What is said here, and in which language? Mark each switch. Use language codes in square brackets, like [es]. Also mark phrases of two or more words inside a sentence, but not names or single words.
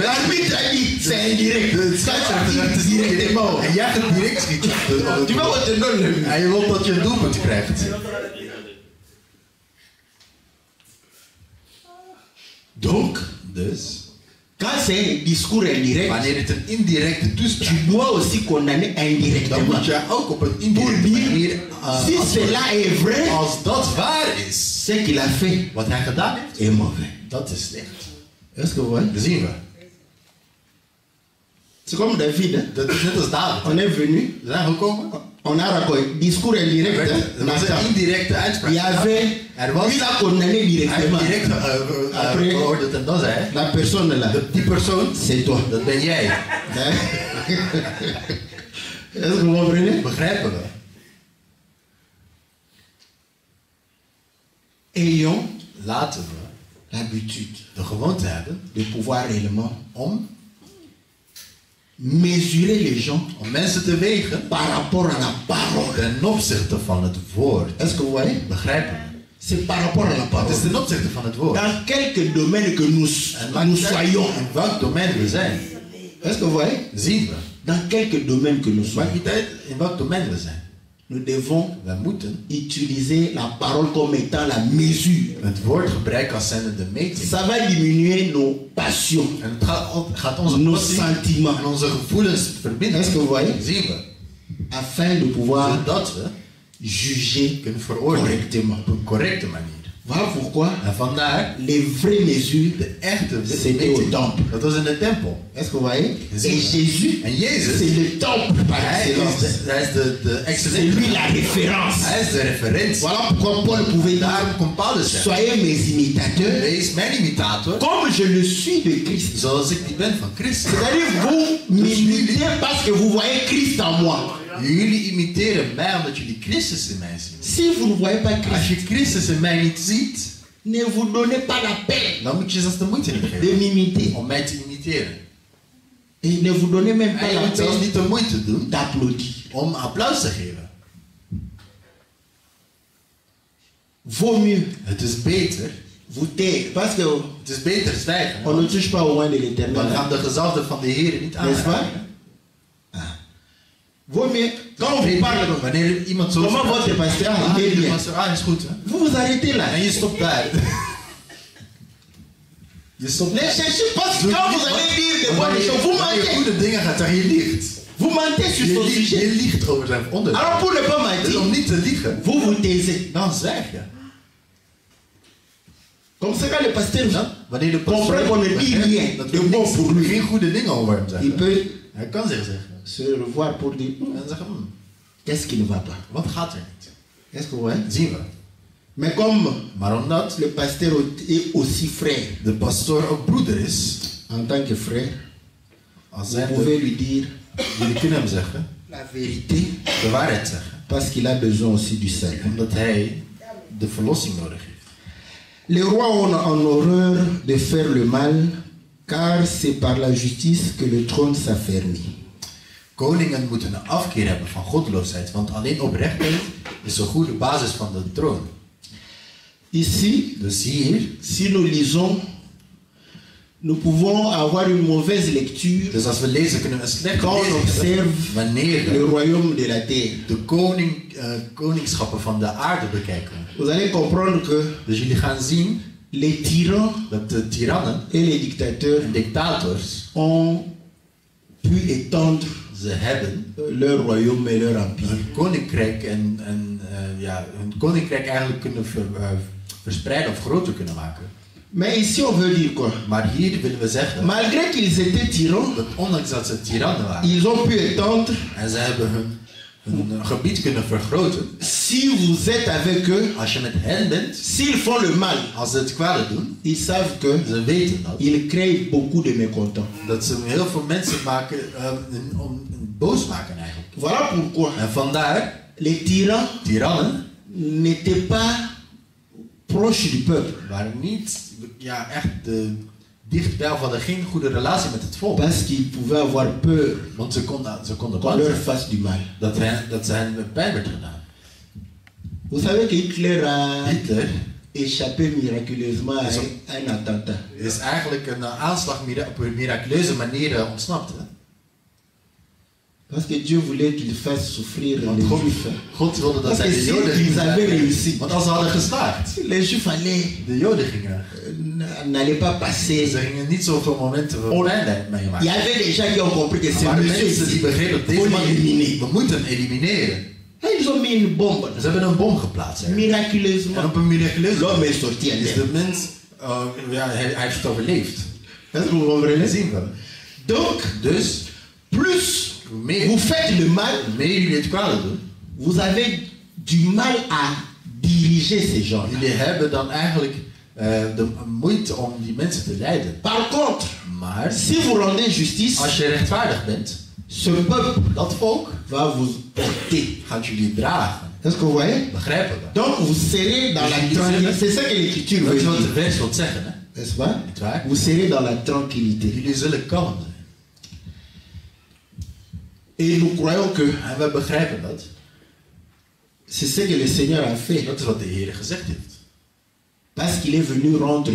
[fr] L'arbitre a dit, c'est indirect. [nl] Het scheidsrechter directement. En jij gaat direct schieten. [fr] Tu vas [nl] wat te [fr] donner. [nl] En je wilt dat je een doelpunt krijgt. [fr] Donc, [nl] Dus, [fr] quand c'est un discours indirect, [nl] wanneer het een indirecte toespraak [fr] tu dois aussi condamner [nl] dan [fr] indirectement. [nl] moet je ook op een [fr] Pour [nl] indirecte [fr] dire, [nl] manier [fr] si cela est vrai, [nl] als dat waar is, [fr] ce qu'il a fait [nl] wat hij gedaan heeft, [fr] est mauvais. [nl] dat is slecht. [fr] Est-ce que vous voyez? [nl] Dat zien we. [fr] C'est comme David. Hein? [nl] Dat is net als David. [fr] On est venu, [nl] We zijn gekomen. [fr] on a raconté, discours indirect. [nl] Dat [fr] Hein? [nl] was een Nathan. indirecte uitspraak. [fr] Il y avait, [nl] Er was [fr] lui l'a condamné [nl] hij [fr] directement. [nl] heeft direct [fr] Après, [nl] veroordeeld en dan zei hij, [fr] la personne là, [nl] die persoon, [fr] c'est toi. [nl] dat ben jij. [fr] Hein? Est-ce que vous comprenez? [nl] Begrijpen we? [fr] Ayons [nl] Laten we [fr] l'habitude [nl] de gewoonte hebben [fr] de pouvoir réellement [nl] om [fr] mesurer les gens [nl] mensen te wegen [fr] par rapport à la parole. [nl] ten opzichte van het woord. [fr] Est-ce que vous voyez? [nl] Begrijpen we? [fr] C'est par rapport à la [nl] Het [fr] parole. [nl] is ten opzichte van het woord. [fr] Dans quelques domaines que nous soyons. [nl] In welk domein we zijn, [fr] Est-ce que vous voyez? [nl] zien we. [fr] Dans quelques domaines que nous [nl] Maakt [fr] soyons. [nl] niet uit in welk domein we zijn. [fr] Nous devons [nl] We moeten [fr] utiliser la parole comme étant la mesure. [nl] het woord gebruiken als zijnde de meting. [fr] Ça va diminuer nos passions, [nl] En het gaat onze [fr] nos [nl] passie [fr] sentiments. [nl] en onze gevoelens verbinden. [fr] Est-ce que vous voyez? [nl] Zien we. [fr] Afin de pouvoir [nl] Zodat we [fr] juger [nl] kunnen veroordelen [fr] correctement. [nl] op een correcte manier. [fr] Voilà pourquoi [nl] En vandaar [fr] les vraies mesures, [nl] de echte [fr] c'était au [nl] meting. [fr] temple. [nl] Dat was in de tempel. [fr] Est-ce que vous voyez? [nl] Zie [fr] Et [nl] je. [fr] Jésus, [nl] En Jezus, [fr] c'est le temple par [nl] hij [fr] excellence. [nl] is de [fr] C'est [nl] excellente. [fr] lui la référence. [nl] Hij is de referentie. [fr] Voilà pourquoi Paul pouvait dire, [nl] Daarom kon Paulus zeggen, [fr] soyez mes imitateurs, [nl] wees mijn imitator, [fr] comme je le suis de Christ. [nl] zoals ik die ben van Christus. [fr] C'est-à-dire, vous m'imitez parce que vous voyez Christ en moi. [nl] Jullie imiteren mij omdat jullie Christus in mij zien. [fr] Si vous ne voyez pas [nl] Als [fr] Christ, [nl] je Christus in mij niet ziet, [fr] ne vous donnez pas la peine [nl] dan moet je zelfs de moeite niet [fr] de [nl] geven [fr] m'imiter. [nl] om mij te imiteren. [fr] Et ne vous donnez même pas [nl] En je [fr] la [nl] moet zelfs [fr] peine [nl] niet de moeite doen [fr] d'applaudir. [nl] om applaus te geven. [fr] Vaut mieux [nl] Het is beter, [fr] vous taire, parce qu'on [nl] het is beter zwijgen. [fr] ne touche pas au moins de [nl] Dan [fr] l'éternel. [nl] gaan de gezalfden van de Heer niet [fr] N'est-ce pas? [nl] aanraken. [fr] Vaut mieux, quand on vous parle, [nl] Wanneer iemand zo [fr] comment votre pasteur a dit bien, [nl] is goed hè. [fr] vous vous arrêtez là. [nl] En je stopt daar. Je stopt [fr] Ne [nl] daar. [fr] cherchez pas, quand vous allez dire de bonnes choses, vous [nl] Wanneer je [fr] mentez. [nl] goede dingen gaat zeggen, je liegt. [fr] Vous mentez sur son sujet. [nl] Je liegt over zijn onderwerp. [fr] Alors pour ne pas [nl] Dus om [fr] mentir, [nl] niet te liegen, [fr] vous vous taisez. [nl] dan zwijg je. [fr] Comme ça, quand le pasteur [nl] Dan, wanneer de [fr] comprend qu'on ne dit rien [nl] dat [fr] de [nl] we [fr] bon pour lui, [nl] geen goede dingen over hem [fr] il [nl] zeggen. [fr] peut [nl] Hij kan zich zeggen. [fr] se revoir pour dire [nl] En zeggen, [fr] qu'est-ce qui ne va pas. [nl] wat gaat er niet? [fr] Est-ce que vous voyez? [nl] Zien we. [fr] Mais comme [nl] Maar omdat [fr] le pasteur est aussi frère, [nl] de pastoor ook broeder is, [fr] en tant que frère, [nl] als [fr] vous [nl] zijn [fr] pouvez lui dire [nl] jullie kunnen hem zeggen, [fr] la vérité [nl] de waarheid zeggen. [fr] parce qu'il a besoin aussi du salut. [nl] Omdat hij de verlossing nodig heeft. [fr] Les rois ont en horreur de faire le mal, car c'est par la justice que le trône s'affermit. [nl] Koningen moeten een afkeer hebben van goddeloosheid, want alleen oprechtheid is een goede basis van de troon. [fr] Ici, [nl] Dus hier, [fr] si nous lisons, nous pouvons avoir une mauvaise lecture [nl] dus als we lezen, kunnen we een slechte [fr] quand on [nl] lezing hebben [fr] observe [nl] wanneer [fr] le [nl] we [fr] royaume de la terre. [nl] de koningschappen van de aarde bekijken. [fr] Vous allez comprendre que [nl] Dus jullie gaan zien [fr] les tyrans [nl] dat de tirannen [fr] et les dictateurs [nl] en dictators, [fr] ont pu étendre [nl] ze hebben [fr] leur royaume et leur empire. [nl] hun koninkrijk hun koninkrijk eigenlijk kunnen verspreiden of groter kunnen maken. [fr] Mais ici on veut dire quoi? [nl] Maar hier willen we zeggen [fr] Malgré qu'ils étaient tyrans, [nl] dat ondanks dat ze tirannen waren [fr] ils ont pu étendre. [nl] en ze hebben hun gebied kunnen vergroten. [fr] Si vous êtes avec eux, [nl] Als je met hen bent, [fr] s'ils font le mal, [nl] als ze het kwade doen, [fr] ils savent que [nl] ze weten dat. [fr] ils créent beaucoup de mécontents. [nl] Dat ze heel veel mensen maken, boos maken eigenlijk. [fr] Voilà pourquoi [nl] En vandaar, [fr] les tyrans [nl] tirannen [fr] n'étaient pas proches du peuple, [nl] waren niet echt dichtbij of hadden geen goede relatie met het volk. [fr] parce qu'ils pouvaient avoir peur [nl] Want ze konden [fr] qu'on [nl] bang [fr] leur [nl] zijn [fr] fasse du mal. [nl] dat ze hen pijn werd gedaan. [fr] Vous savez que Hitler a Hitler échappé miraculeusement à un attentat. [nl] is eigenlijk een aanslag op een miraculeuze manier ontsnapt. Hè? [fr] Parce que Dieu voulait qu'il fasse souffrir [nl] Want [fr] les [nl] God, [fr] Juifs. [nl] God wilde dat [fr] Parce [nl] zij [fr] que [nl] de Joden [fr] s'ils avaient réussi, [nl] Want als ze hadden geslaagd, [fr] les Juifs [nl] de Joden gingen. [fr] n'allaient pas passer. [nl] Ze gingen niet zoveel momenten van pijn meemaken. [fr] Il y avait des gens qui ont compris que [nl] Maar [fr] c'est [nl] de [fr] monsieur [nl] mensen die [fr] ici. [nl] begrepen dat [fr] Faut [nl] deze man, [fr] l'éliminer. [nl] we moeten hem elimineren. [fr] Et ils ont mis une bombe. [nl] Ze hebben een bom geplaatst. Hè. En [fr] Miraculeusement, [nl] op een miraculeuze [fr] l'homme est sorti [nl] is [fr] indemne. [nl] de mens, hij heeft het overleefd. [fr] Est-ce que vous [nl] Dat [fr] comprenez? [nl] zien we. [fr] Donc, [nl] Dus, [fr] plus [nl] hoe meer, [fr] vous faites le mal, [nl] hoe meer jullie het kwade doen, [fr] vous avez du mal à diriger ces gens. [nl] jullie hebben dan eigenlijk de moeite om die mensen te leiden. [fr] Par contre, [nl] Maar, [fr] si vous rendez justice, [nl] als je rechtvaardig bent, [fr] ce peuple [nl] dat volk [fr] va vous porter. [nl] gaat jullie dragen. [fr] Est-ce que vous voyez? [nl] Begrijpen we? [fr] Donc vous serez dans la tranquillité. C'est ça que l'écriture [nl] Dat [fr] veut [nl] is wat de [fr] dire. [nl] vers wil zeggen, hè? [fr] N'est-ce pas? [nl] Niet waar? [fr] Vous serez dans la tranquillité. [nl] Jullie zullen kalm zijn. [fr] Et nous croyons que [nl] En we begrijpen dat. [fr] c'est ce que le Seigneur a fait. [nl] Dat is wat de Heer gezegd heeft. [fr] Parce qu'il est venu rendre